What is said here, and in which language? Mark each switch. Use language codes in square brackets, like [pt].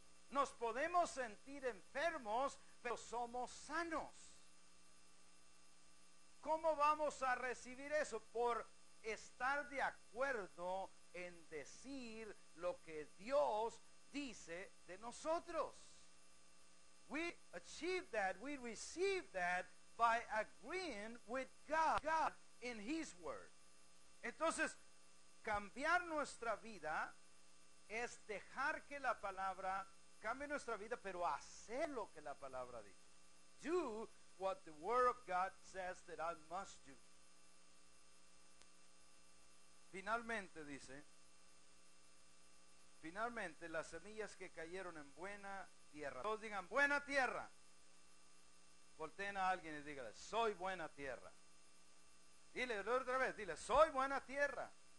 [es] Nos podemos sentir enfermos, pero somos sanos. ¿Cómo vamos a recibir eso? Por estar de acuerdo en decir lo que Dios dice de nosotros. [en] We achieve that, we receive that by agreeing with God in His Word. [es] Entonces, cambiar nuestra vida es dejar que la palabra cambie nuestra vida, pero hacer lo que la palabra dice. [en] Do what the Word of God says that I must do. [es] Finalmente dice, finalmente las semillas que cayeron en buena tierra. Todos digan, buena tierra. Volteen a alguien y dígale, soy buena tierra. Dile otra vez, dile, soy buena tierra.